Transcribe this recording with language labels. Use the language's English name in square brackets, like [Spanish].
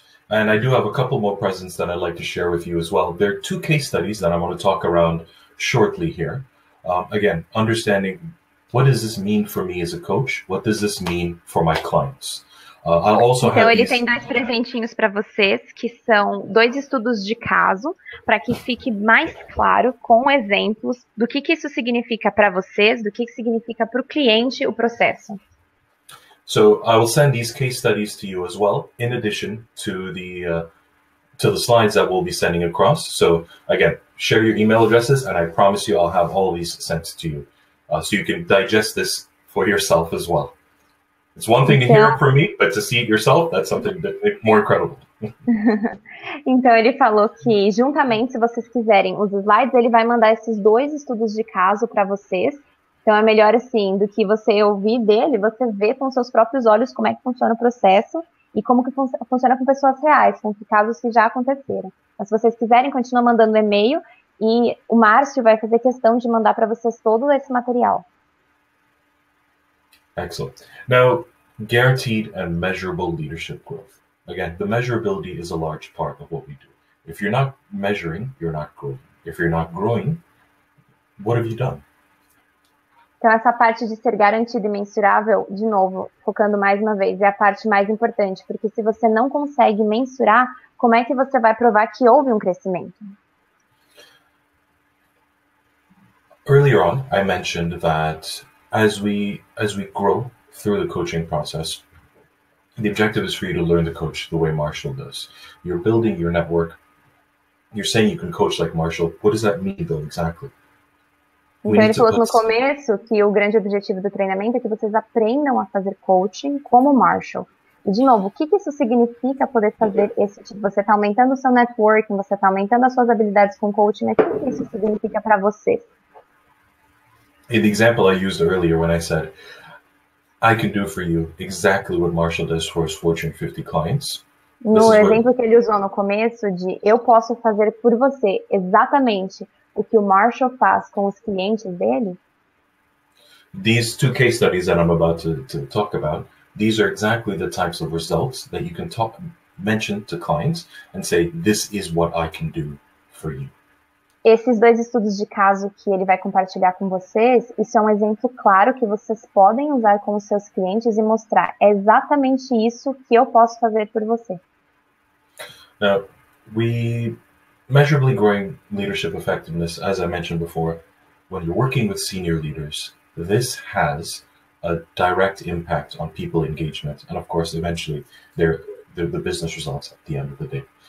[English] And I do have a couple more presents that I'd like to share with you as well. There are 2 case studies that I'm going to talk around shortly here. Again, understanding what does this mean for me as a coach? What does this mean for my clients? I'll also [Portuguese] então, [English] have [Portuguese] ele tem 2 presentinhos para vocês, que são 2 estudos de caso, para que fique mais claro, com exemplos, do que isso significa para vocês, do que significa para o cliente o processo. [English] So I will send these case studies to you as well, in addition to the slides that we'll be sending across. So again, share your email addresses, and I promise you I'll have all of these sent to you, so you can digest this for yourself as well. It's one thing to hear it from me, but to see it yourself, that's something more incredible. [Portuguese] Então ele falou que juntamente, se vocês quiserem os slides, ele vai mandar esses 2 estudos de caso para vocês. Então é melhor assim, do que você ouvir dele, você vê com seus próprios olhos como é que funciona o processo e como que funciona com pessoas reais, com casos que já aconteceram. Mas se vocês quiserem, continua mandando e-mail e o Márcio vai fazer questão de mandar para vocês todo esse material. [English] Excellent. Now, guaranteed and measurable leadership growth. Again, the measurability is a large part of what we do. If you're not measuring, you're not growing. If you're not growing, what have you done? [Portuguese] Então, essa parte de ser garantido e mensurável, de novo, focando mais uma vez, é a parte mais importante, porque se você não consegue mensurar, como é que você vai provar que houve um crescimento? [English] Earlier on, I mentioned that as we grow through the coaching process, the objective is for you to learn to coach the way Marshall does. You're building your network. You're saying you can coach like Marshall. What does that mean, though, exactly? [Portuguese] Então ele falou no começo que o grande objetivo do treinamento é que vocês aprendam a fazer coaching como Marshall. E de novo, o que isso significa poder fazer esse tipo? Você está aumentando o seu networking, você está aumentando as suas habilidades com coaching, mas o que isso significa para você? [English] In the example I used earlier when I said, I can do for you exactly what Marshall does for his Fortune 50 clients. [Portuguese] No exemplo que ele usou no começo de eu posso fazer por você exatamente o que o Marshall faz com os clientes dele. [English] These 2 case studies that I'm about to talk about, these are exactly the types of results that you can mention to clients and say, this is what I can do for you. [Portuguese] Esses 2 estudos de caso que ele vai compartilhar com vocês, isso é um exemplo claro que vocês podem usar com os seus clientes e mostrar, é exatamente isso que eu posso fazer por você. [English] Now, measurably growing leadership effectiveness, as I mentioned before, when you're working with senior leaders, this has a direct impact on people engagement and, of course, eventually the business results at the end of the day.